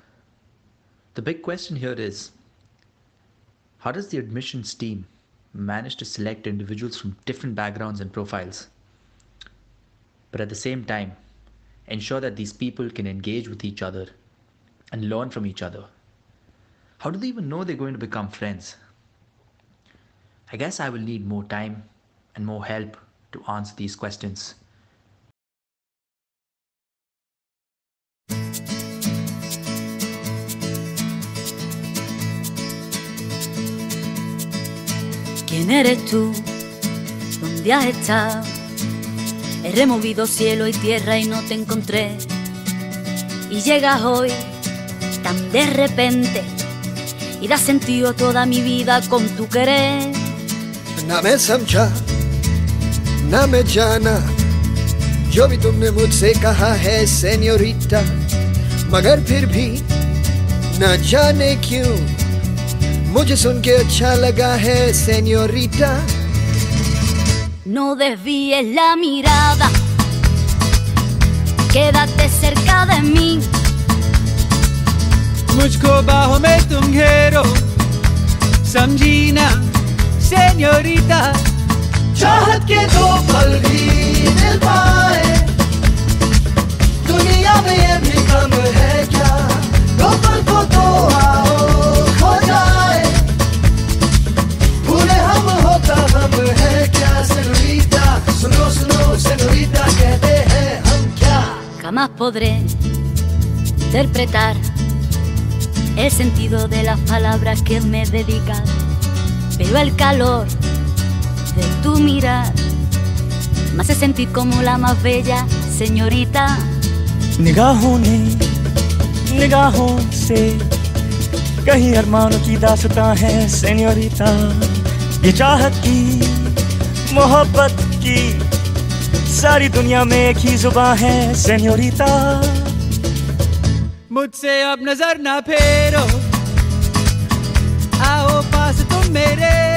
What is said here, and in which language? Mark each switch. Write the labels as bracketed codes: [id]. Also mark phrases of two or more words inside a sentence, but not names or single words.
[en] The big question here is, how does the admissions team manage to select individuals from different backgrounds and profiles, but at the same time ensure that these people can engage with each other and learn from each other? How do they even know they're going to become friends? I guess I will need more time and more help to answer these questions. [es] ¿Quién eres tú? ¿Dónde has estado? He removido cielo y tierra y no te encontré. Y llegas hoy tan de repente y das sentido a toda mi vida con tu querer. [hi] ना मैं समझा ना मैं जाना जो भी तुमने मुझसे कहा है सेन्योरिटा, मगर फिर भी ना जाने क्यों मुझे सुन के अच्छा लगा है señorita. [es] No desvíes la mirada, quédate cerca de mí. [hi] मुझको बाहों में तुम घेरो, समझी ना señorita. चाहत के दो पल भी मिल पाए, दुनिया में ये भी कम है क्या? दो पल को तो आओ खो जाए, पूरे हम होता हम है क्या señorita? सुनो सुनो señorita, कहते हैं हम क्या? [es] Jamás podré interpretar el sentido de las palabras que me dedicas, pero el calor de tu mirar me hace sentir como la más bella señorita. [hi] निगाहों ने निगाहों से कहीं अरमानों की दास्तां है सेन्योरिटा, ये चाहत की मोहब्बत की सारी दुनिया में एक ही जुबान है सेन्योरिटा। मुझसे अब नजर ना फेरो, आओ पास तुम मेरे,